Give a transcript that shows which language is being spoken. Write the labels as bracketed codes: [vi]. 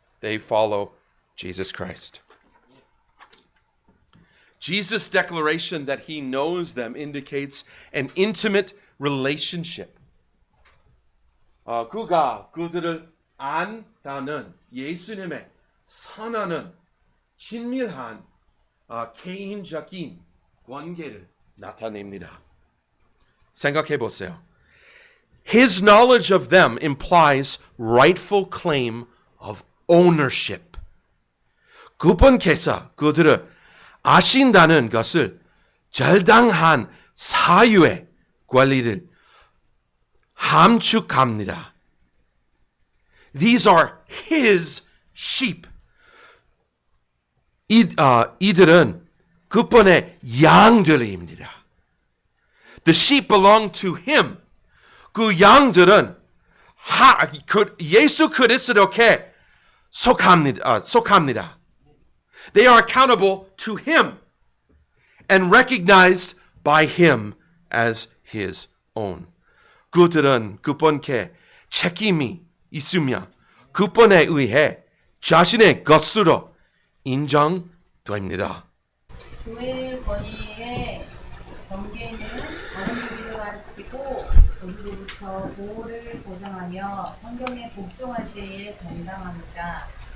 [en] They follow Jesus Christ. Jesus' declaration that he knows them indicates an intimate relationship. [ko] 그가 그들을 안다는 예수님의 선언은 친밀한 개인적인 관계를 나타냅니다. 생각해 보세요. [en] His knowledge of them implies rightful claim of ownership. [ko] 그분께서 그들을 아신다는 것을 절당한 사유의 권리를 함축합니다. [en] These are his sheep. [ko] 이들은 그분의 양들입니다. [en] The sheep belong to him. [ko] 그 양들은 예수 그리스도께 속합니다. [en] They are accountable to him and recognized by him as his own. [ko] 그들은 그분께 책임이 있으며 그분에 의해 자신의 것으로 인정됩니다. 교회의 권위의 경계는 다른 교리를 가르치고 거기로부터 보호를 보장하며 성경에 복종할 때에 정당합니다.